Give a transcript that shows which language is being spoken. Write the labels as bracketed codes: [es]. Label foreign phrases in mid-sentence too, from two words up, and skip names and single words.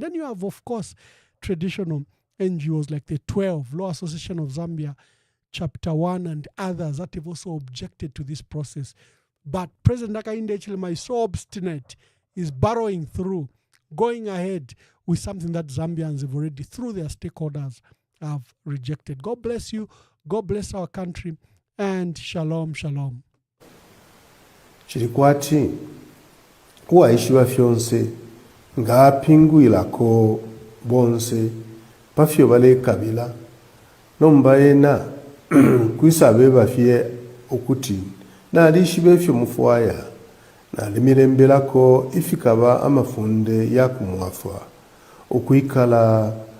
[en] Then you have, of course, traditional NGOs like the 12, Law Association of Zambia, Chapter 1, and others that have also objected to this process. But President Hakainde Hichilema is so obstinate, is burrowing through, going ahead with something that Zambians have already, through their stakeholders, have rejected. God bless you. God bless our country. And shalom, shalom. [bem] Chirikwati kuwaishiwa fyonse ngapingwilako bonse pafyo bale kabila nombaena kwisabe bafye okuti nalishi befyo mufwaya nalimirembelako ifikaba amafunde yakumwafwa okuikala